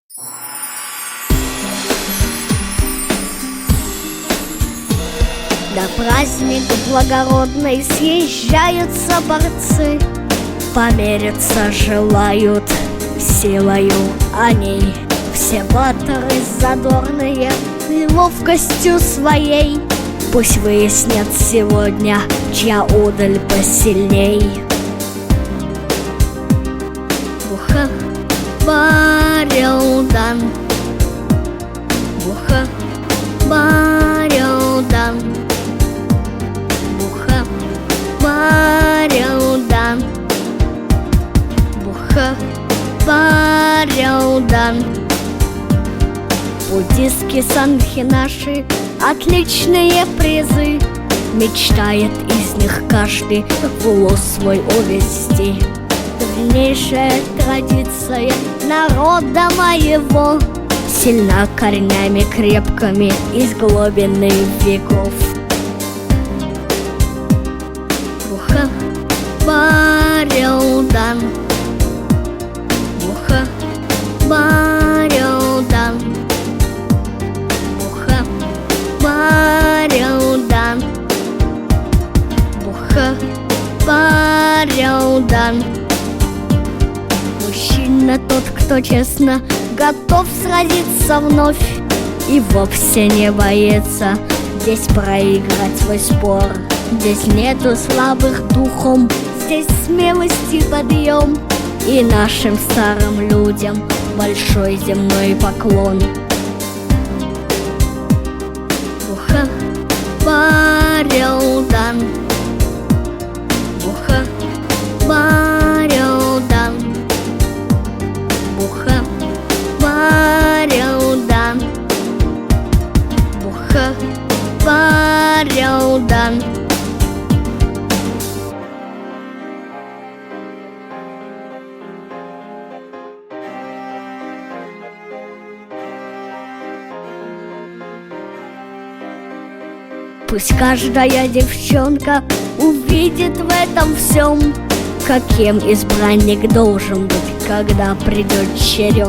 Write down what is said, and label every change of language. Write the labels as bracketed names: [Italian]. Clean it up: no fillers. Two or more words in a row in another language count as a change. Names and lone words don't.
[Russian] На праздник благородный съезжаются борцы, помериться желают силою они. Все батеры задорные ловкостью своей, пусть выяснят сегодня, чья удаль посильней. [Buriat] Буха, барилдан, буха, барилдан, буха, барилдан, буха, барилдан. [Russian] Буддистки санхи наши отличные призы, мечтает из них каждый в улус свой увести. Древнейшая традиция народа моего сильна корнями крепкими из глубины веков. [Buriat] Буха, барилдан, буха, барилдан, буха, барилдан, буха, барилдан. [Russian] Мужчина тот, кто честно готов сразиться вновь и вовсе не боится здесь проиграть свой спор. Здесь нету слабых духом, здесь смелости подъем, и нашим старым людям большой земной поклон. [Buriat] Буха, барилдан, буха, барилдан, буха, барилдан, буха, барилдан. [Russian] Пусть каждая девчонка увидит в этом всем, каким избранник должен быть, когда придет черед.